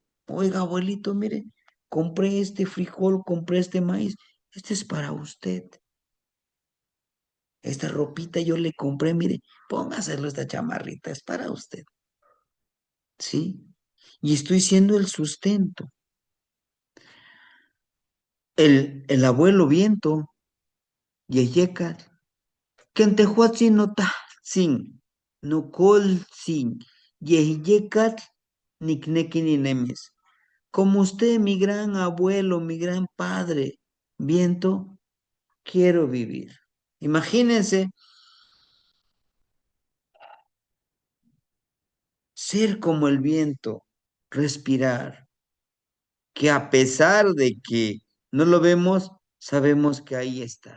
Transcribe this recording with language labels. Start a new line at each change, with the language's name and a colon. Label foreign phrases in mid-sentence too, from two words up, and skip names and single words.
Spanish: Oiga, abuelito, mire, compré este frijol, compré este maíz, este es para usted. Esta ropita yo le compré, mire, póngaselo esta chamarrita, es para usted. ¿Sí? Y estoy siendo el sustento. El abuelo viento,
Nahuatl languages: yeyekat, kentehuatzin no tahtzin, no kolzin, yeyekat, niknekininemes.
Spanish: Como usted, mi gran abuelo, mi gran padre, viento, quiero vivir. Imagínense ser como el viento, respirar, que a pesar de que no lo vemos, sabemos que ahí está.